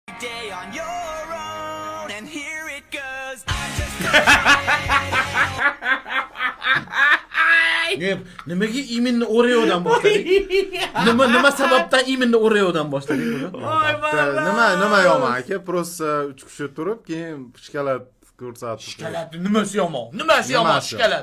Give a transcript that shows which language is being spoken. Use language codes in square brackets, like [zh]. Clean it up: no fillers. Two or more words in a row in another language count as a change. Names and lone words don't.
[en] day on your own, and here it goes. I'm just [uz] Nimaga iminni Oreo'dan boshladik? Nima sababdan iminni Oreo'dan boshladik buni? Nima yomon aka, просто 3 kishi turib, keyin shikolat ko'rsatib. Shikolat nimasi yomon? Nimasi yomon shikolat?